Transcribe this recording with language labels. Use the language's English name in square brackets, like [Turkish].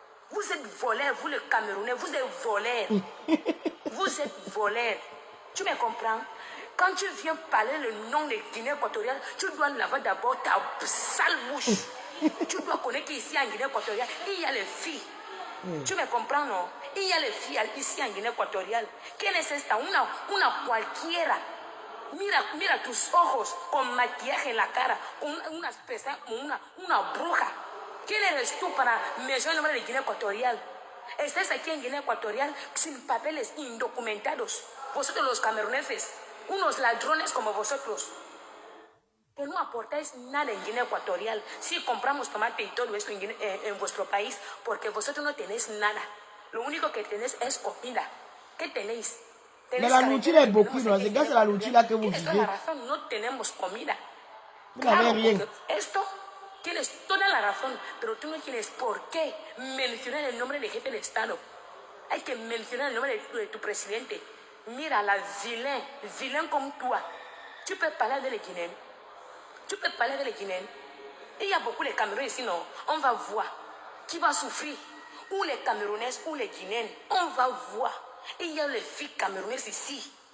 [French] Vous êtes voleur, vous les Camerounais, vous êtes voleur. Vous êtes voleur. Tu me comprends? Quand tu viens parler le nom de Guinée équatoriale, tu dois laver d'abord ta sale bouche. Tu dois connaître qu'ici en Guinée équatoriale, il y a les filles. Tu me comprends, non? Il y a les filles ici en Guinée équatoriale. [Spanish] ¿Qué es esta? Una cualquiera. Mira tus ojos con maquillaje en la cara, con unas pestañas, una bruja. ¿Quién eres tú para mencionar el nombre de Guinea Ecuatorial? Estás aquí en Guinea Ecuatorial sin papeles, indocumentados. Vosotros los cameruneses, unos ladrones como vosotros, que no aportáis nada en Guinea Ecuatorial. Sí, compramos tomate y todo esto en vuestro país, porque vosotros no tenéis nada. Lo único que tenéis es comida. ¿Qué tenéis? [French] Mais la nourriture est beaucoup, non? C'est grâce à la nourriture là que vous vivez. [Spanish] La razón, no tenemos comida. [French] Vous n'avez rien. [Spanish] Esto tienes toda la razón, pero tú no tienes por qué mencionar el nombre del jefe de Estado. Hay que mencionar el nombre de tu presidente. Mira, [French] la vilain comme toi. Tu peux parler de les Guinéens. Tu peux parler de les Guinéens. Il y a beaucoup de Camerounais ici, non? On va voir qui va souffrir. Ou les Camerounaises ou les Guinéens. On va voir. Il y a les filles camerounaises ici.